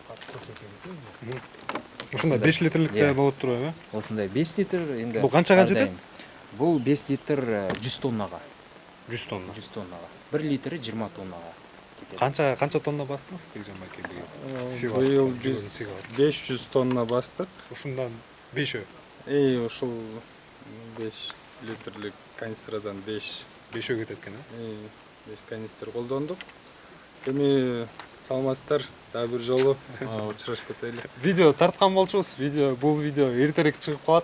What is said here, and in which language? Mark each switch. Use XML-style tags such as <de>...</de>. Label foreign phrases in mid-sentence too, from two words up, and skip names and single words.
<kk>Осындай 5 литрлікте болып тұр, ә? Осындай 5 литр. Бұл қаншаға жетеді? Бұл 5 литр 100 тоннаға. 100 тонна. 100 тоннаға. 1 литрі 20 тоннаға. Қанша тонна бастыңыз, Бекжан байке? Биыл біз 500 тонна бастық.</kk> <ky>Ушундан 5-ө? Ушул 5 литрлік канистрадан 5-ө кетет экен, ә? 5 канистр колдондук. Эми саламатсыздар, дагы бир жолу учурашып кетели. Видео тарткан болчубуз. Бул видео эртерээк чыгып калат.</ky>